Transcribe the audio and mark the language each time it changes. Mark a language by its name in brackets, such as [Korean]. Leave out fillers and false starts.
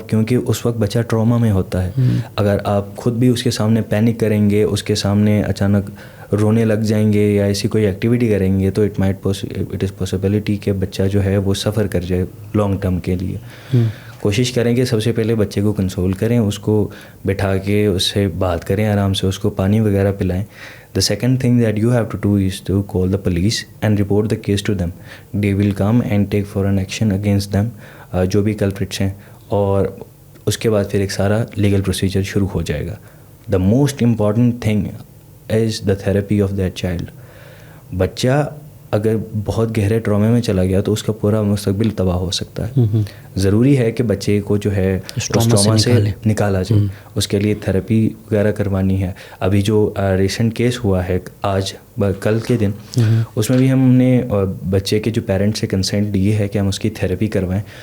[Urdu] کیونکہ اس وقت بچہ ٹراما میں ہوتا ہے. اگر آپ خود بھی اس کے سامنے پینک کریں گے, اس کے سامنے اچانک رونے لگ جائیں گے یا ایسی کوئی ایکٹیویٹی کریں گے, تو [English] it is possibility [Urdu] کہ بچہ جو ہے وہ سفر کر جائے لانگ ٹرم کے لیے. کوشش کریں کہ سب سے پہلے بچے کو کنسول کریں, اس کو بٹھا کے اس سے بات کریں آرام سے, اس کو پانی وغیرہ پلائیں. [English] The second thing that you have to do is to call the police and report the case to them. They will come and take foreign action against them, [Urdu] جو بھی culprits ہیں, اور اس کے بعد پھر ایک سارا لیگل پروسیجر شروع ہو جائے گا. [English] The most important thing is the therapy of that child. [Urdu] بچہ اگر بہت گہرے ٹرامے میں چلا گیا تو اس کا پورا مستقبل تباہ ہو سکتا ہے. ضروری ہے کہ بچے کو جو ہے اس ٹراما سے نکالا جائے, اس کے لیے تھراپی وغیرہ کروانی ہے. ابھی جو ریسنٹ کیس ہوا ہے آج کل کے دن, اس میں بھی ہم نے بچے کے جو پیرنٹس سے کنسنٹ لی ہے کہ ہم اس کی تھراپی کروائیں.